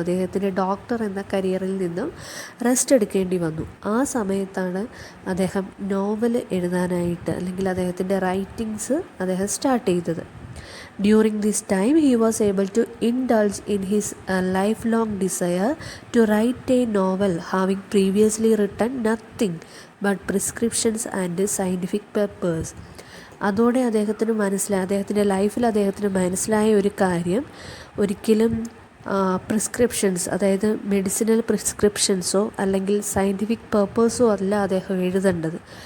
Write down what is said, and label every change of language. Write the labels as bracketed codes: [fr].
[ml] അദ്ദേഹത്തിൻ്റെ ഡോക്ടർ എന്ന കരിയറിൽ നിന്നും റെസ്റ്റ് എടുക്കേണ്ടി വന്നു. ആ സമയത്താണ് അദ്ദേഹം നോവൽ എഴുതാനായിട്ട് അല്ലെങ്കിൽ അദ്ദേഹത്തിൻ്റെ റൈറ്റിങ്സ് അദ്ദേഹം സ്റ്റാർട്ട് ചെയ്തത്. [en] During this time, he was able to indulge in his lifelong desire to write a novel, having previously written nothing but prescriptions and scientific papers. [ml] അതോടെ അദ്ദേഹത്തിൻ്റെ ലൈഫിൽ അദ്ദേഹത്തിന് മനസ്സിലായ ഒരു കാര്യം, ഒരിക്കലും പ്രിസ്ക്രിപ്ഷൻസ്, അതായത് മെഡിസിനൽ പ്രിസ്ക്രിപ്ഷൻസോ അല്ലെങ്കിൽ സയൻറ്റിഫിക് പേപ്പേഴ്സോ അല്ല അദ്ദേഹം എഴുതേണ്ടത്.